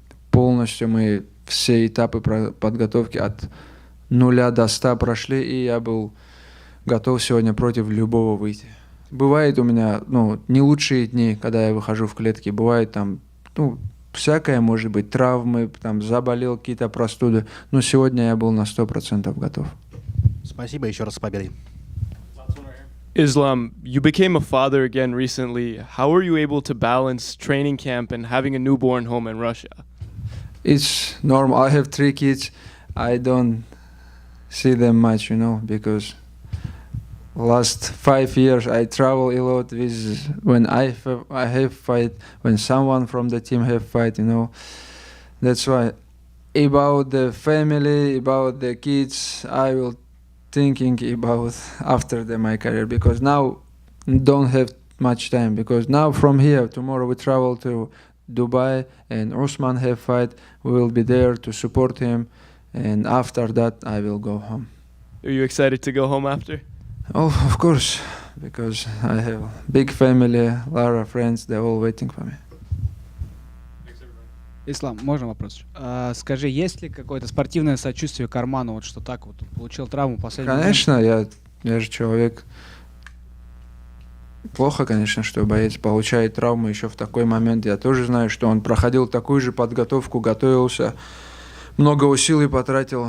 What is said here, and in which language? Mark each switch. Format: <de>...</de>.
<ru>Полностью мы все этапы подготовки от 0 до 100 прошли, и я был готов сегодня против любого выйти. Бывает у меня не лучшие дни, когда я выхожу в клетки. Бывает там всякое, может быть, травмы, там заболел, какие-то простуды. Но сегодня я был на 100% готов. Спасибо еще раз с победой.</ru> <en>Islam, you became a father again recently. How were you able to balance training camp and having a newborn home in Russia? It's normal. I have 3 kids. I don't see them much, because last 5 years I travel a lot with when I have fight, when someone from the team have fight, That's why about the family, about the kids, I will thinking about after my career, because now don't have much time, because now from here tomorrow we travel to Dubai and Usman have fight. We will be there to support him, and after that I will go home. Are you excited to go home after? Oh, of course, because I have big family, a lot of friends, they're all waiting for me.</en> <ru>Ислам, можно вопрос? Скажи, есть ли какое-то спортивное сочувствие Карману, вот что так вот получил травму последний Конечно, я же человек. Плохо, конечно, что боец получает травму еще в такой момент. Я тоже знаю, что он проходил такую же подготовку, готовился, много усилий потратил.</ru>